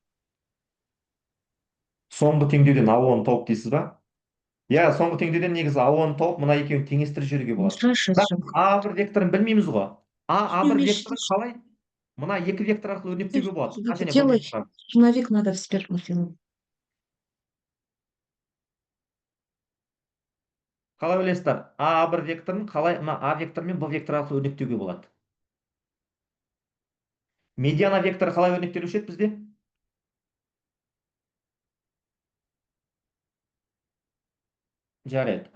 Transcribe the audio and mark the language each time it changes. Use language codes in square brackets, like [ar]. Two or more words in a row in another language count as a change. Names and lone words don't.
[kk] Соңғы теңдеуден АОны тауып дейсіз ба? Иә, соңғы теңдеуден негізі АОны тауып, мына екеуін теңестіріп жіберуге болады. Бірақ А1 векторын білмейміз ғой. А1 векторын қалай? Мына екі вектор арқылы өрнектеуге болады. А және Б векторы. [ru] Черновик надо вспять сделать. [kk] Қалай ойлайсыздар? А1 векторын қалай мына А вектор мен Б вектор арқылы өрнектеуге болады? Медиана векторы қалай өрнектелуші еді бізде? Жарайды.